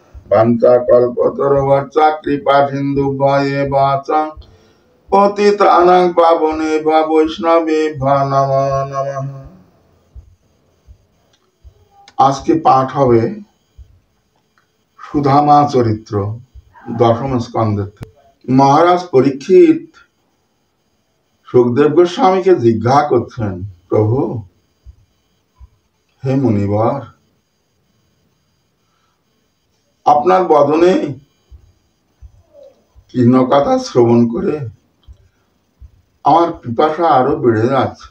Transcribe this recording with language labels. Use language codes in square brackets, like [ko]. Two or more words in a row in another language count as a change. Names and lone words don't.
[sa] বাঞ্ছা কল্পতরুশ্চ কৃপা সিন্ধুভ্যেব চ পতিতানাং পাবনেভ্যো বৈষ্ণবেভ্যো নমো নমঃ। [bn] আজকে পাঠ হবে সুধামা চরিত্র দশম স্কন্ধের থেকে। মহারাজ পরীক্ষিত সুখদেব গোস্বামীকে জিজ্ঞাসা করছেন, প্রভু, হে মুনিবর, আপনার বদনে কৃষ্ণ কথা শ্রবণ করে আমার পিপাসা আরো বেড়ে যাচ্ছে।